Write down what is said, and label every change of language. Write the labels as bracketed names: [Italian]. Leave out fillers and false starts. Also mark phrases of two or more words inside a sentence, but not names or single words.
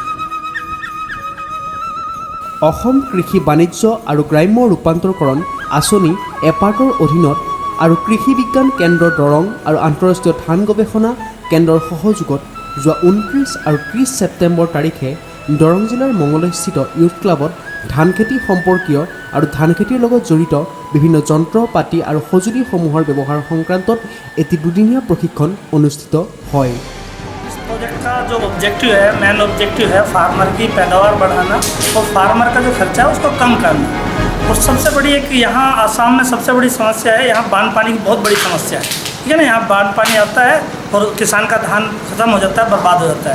[Assamese] অসম কৃষি বাণিজ্য আৰু গ্ৰাম্য ৰূপান্তৰকৰণ আঁচনি এপাৰ্টৰ অধীনত আৰু কৃষি বিজ্ঞান কেন্দ্ৰ দৰং আৰু আন্তঃৰাষ্ট্ৰীয় ধান গৱেষণা কেন্দ্ৰৰ সহযোগত যোৱা 29 আৰু 30 ছেপ্টেম্বৰ তাৰিখে দৰং জিলাৰ মঙলদৈস্থিত ইউথ ক্লাবত ধান খেতি সম্পৰ্কীয় আৰু ধান খেতিৰ লগত জড়িত বিভিন্ন যন্ত্ৰ পাতি আৰু সঁজুলিসমূহৰ ব্যৱহাৰ সংক্ৰান্তত এটি দুদিনীয়া প্ৰশিক্ষণ অনুষ্ঠিত হয়। [Hindi] प्रोजेक्ट का जो ऑब्जेक्टिव है, [English] main objective [Hindi] है फार्मर की पैदावार बढ़ाना और फार्मर का जो खर्चा है उसको कम करना। और सबसे बड़ी एक यहाँ आसाम में सबसे बड़ी समस्या है, यहाँ बांध पानी की बहुत बड़ी समस्या है। ठीक है ना, यहाँ बांध पानी आता है और किसान का धान खत्म हो जाता है, बर्बाद हो जाता है।